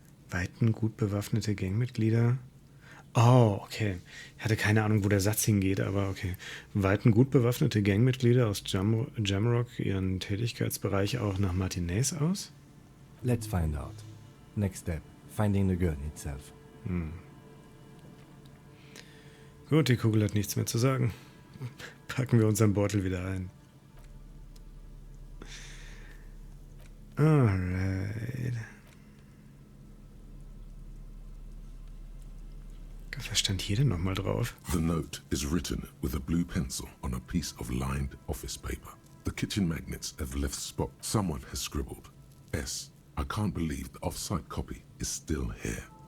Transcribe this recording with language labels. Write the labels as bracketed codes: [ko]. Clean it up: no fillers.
[de] Weiten gut bewaffnete Gangmitglieder? Oh, okay. Ich hatte keine Ahnung, wo der Satz hingeht, aber okay. Weiten gut bewaffnete Gangmitglieder aus Jamrock ihren Tätigkeitsbereich auch nach Martinez aus? [en] Let's find out. Next step, finding the gun itself. [de] Gut, die Kugel hat nichts mehr zu sagen. Packen wir unseren Beutel wieder ein. [en] Alright. [de] Was stand hier denn nochmal drauf? [en] The note is written with a blue pencil on a piece of lined office paper. The kitchen magnets have left spot. Someone has scribbled. S. I can't believe the off-site copy is still here.